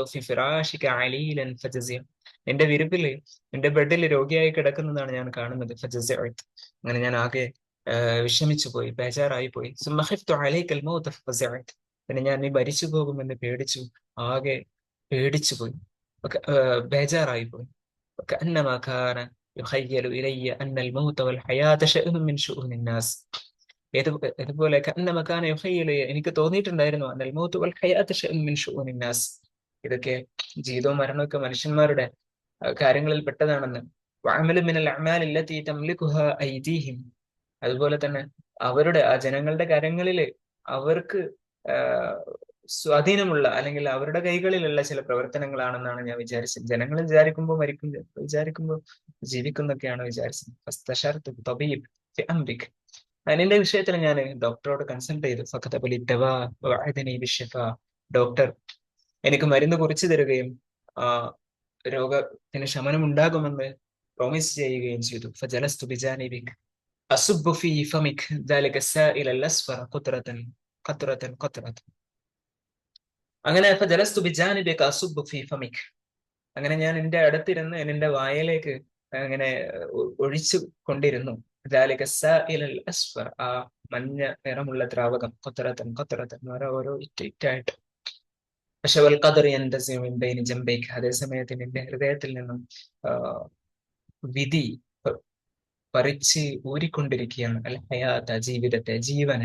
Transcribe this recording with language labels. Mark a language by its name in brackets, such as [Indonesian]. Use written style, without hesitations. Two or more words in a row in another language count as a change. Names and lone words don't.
[Arabic] في فراشك عليلا فجزعت, [Malayalam] നിന്റെ വിരിപ്പില്, നിന്റെ ബെഡിൽ രോഗിയായി കിടക്കുന്നതാണ് ഞാൻ കാണുന്നത്. ഫജസിഅത്, അങ്ങനെ ഞാൻ ആകെ വിഷമിച്ചു പോയി, ബേജാറായി പോയി. [Arabic] ثم خفت عليك الموت ففزعت, [Malayalam] പിന്നെ ഞാൻ നീ മരിച്ചു പോകുമെന്ന് പേടിച്ചു, ആകെ പേടിച്ചു പോയി, ബേജാറായി പോയി. [Arabic] وكأنما كان يخيل إلي أن الموت والحياة شأن من شؤون الناس. [Malayalam] ഏത് ഇതുപോലെ [Arabic] كأنما كان يخيل إلي, [Malayalam] എനിക്ക് തോന്നിയിട്ടുണ്ടായിരുന്നു, [Arabic] أن الموت والحياة شأن من شؤون الناس, [Malayalam] ഇതൊക്കെ ജീവിതവും മരണമൊക്കെ മനുഷ്യന്മാരുടെ കാര്യങ്ങളിൽ പെട്ടതാണെന്ന്. [Arabic] وعمل من الأعمال التي تملكها أيديهم, [Malayalam] അതുപോലെ തന്നെ അവരുടെ ആ ജനങ്ങളുടെ കാര്യങ്ങളിൽ അവർക്ക് സ്വാധീനമുള്ള, അല്ലെങ്കിൽ അവരുടെ കൈകളിലുള്ള ചില പ്രവർത്തനങ്ങളാണെന്നാണ് ഞാൻ വിചാരിച്ചത്. ജനങ്ങൾ വിചാരിക്കുമ്പോൾ മരിക്കും, വിചാരിക്കുമ്പോൾ ജീവിക്കുന്നൊക്കെയാണ് വിചാരിച്ചത്. [Arabic] فاستشرت طبيب في أمرك, [Malayalam] അതിന്റെ വിഷയത്തിൽ ഞാൻ ഡോക്ടറോട് കൺസൾട്ട് ചെയ്തു. [Arabic] فكتب لي دواء ووعدني بالشفاء, [Malayalam] ഡോക്ടർ എനിക്ക് മരുന്ന് കുറിച്ചു തരികയും ആ രോഗത്തിന് ശമനം ഉണ്ടാകുമെന്ന് പ്രോമിസ് ചെയ്യുകയും ചെയ്തു. [Arabic] فجلست بجانبك أصب في فمك ذلك السائل الأصفر قطرة قطرة قطرة. [Malayalam] അങ്ങനെ [Arabic] فجلست بجانبك أصب في فمك, [Malayalam] അങ്ങനെ ഞാൻ നിന്റെ അടുത്തിരുന്ന് നിന്റെ വായിലേക്ക് അങ്ങനെ ഒഴിച്ചു കൊണ്ടിരുന്നു. [Arabic] ذلك السائل الأصفر, [Malayalam] ആ മഞ്ഞ നിറമുള്ള ദ്രാവകം. [Arabic] قطرة قطرة, [Malayalam] ഓരോ ഇറ്റായിട്ട്. പക്ഷെ [Arabic] والقدر ينتزع من بين جنبيك, [Malayalam] അതേ സമയത്ത് നിന്റെ ഹൃദയത്തിൽ നിന്നും ആ, വിധി പറിച്ച് ഊരിക്കൊണ്ടിരിക്കുകയാണ്. അൽ ഹയാത്ത, ജീവിതത്തെ, ജീവനെ.